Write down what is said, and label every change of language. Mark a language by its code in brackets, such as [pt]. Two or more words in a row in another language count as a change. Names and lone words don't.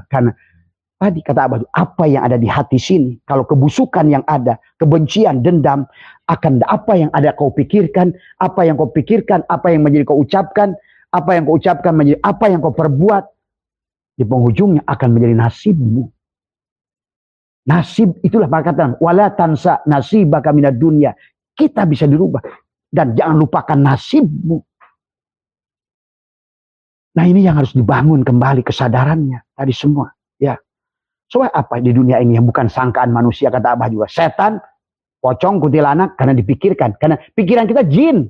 [id] Karena tadi kata Abah, apa yang ada di hati sini, kalau kebusukan yang ada, kebencian, dendam, akan apa yang ada kau pikirkan, apa yang kau pikirkan, apa yang menjadi kau ucapkan, apa yang kau ucapkan menjadi apa yang kau perbuat, di penghujungnya akan menjadi nasibmu. Nasib itulah perkataan, [ar] ولا تنس نصيبك من الدنيا. [id] Kita bisa dirubah dan jangan lupakan nasibmu. Nah ini yang harus dibangun kembali kesadarannya tadi semua. Ya, soal apa di dunia ini yang bukan sangkaan manusia, kata Abah juga. Setan, pocong, kuntilanak karena dipikirkan. Karena pikiran kita jin.